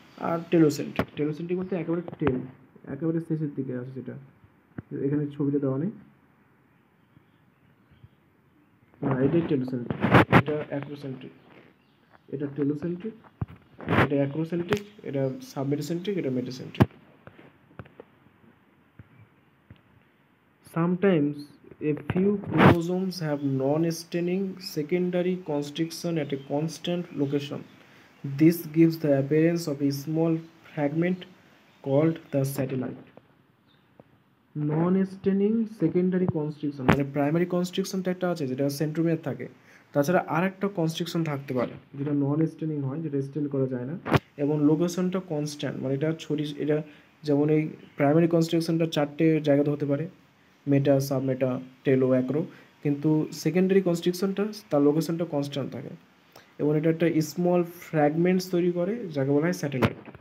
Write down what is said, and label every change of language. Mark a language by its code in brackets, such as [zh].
[bn] আর telocentric বলতে একেবারে টেল, একেবারে শেষের দিকে আছে, যেটা এখানে ছবিটা দেওয়া নেই, না এটাই টেলোসেন্ট্রিক, এটা অ্যাক্রোসেন্ট্রিক, এটা টেলোসেন্ট্রিক, এটা অ্যাক্রোসেন্ট্রিক, এটা সাবমেটাসেন্ট্রিক, এটা metacentric. [en] Sometimes a few chromosomes have non-staining secondary constriction at a constant location. This gives the appearance of a small fragment called the satellite. [bn] Non straining secondary constriction, মানে primary কনস্ট্রিকশনটা একটা আছে যেটা centromere থাকে, তাছাড়া আর একটা constriction থাকতে পারে যেটা নন স্টেনিং হয়, যেটা স্টেন করা যায় না, এবং লোকেশনটা কনস্ট্যান্ট, মানে এটা যেমন এই প্রাইমারি কনস্ট্রিকশনটা 4টে জায়গাতে হতে পারে, মেটা, সাবমেটা, টেলো, অ্যাক্রো, কিন্তু সেকেন্ডারি কনস্ট্রিকশনটা তার লোকেশনটা কনস্ট্যান্ট থাকে, এবং এটা একটা স্মল ফ্র্যাগমেন্টস তৈরি করে যাকে বলা হয় স্যাটেলাইট।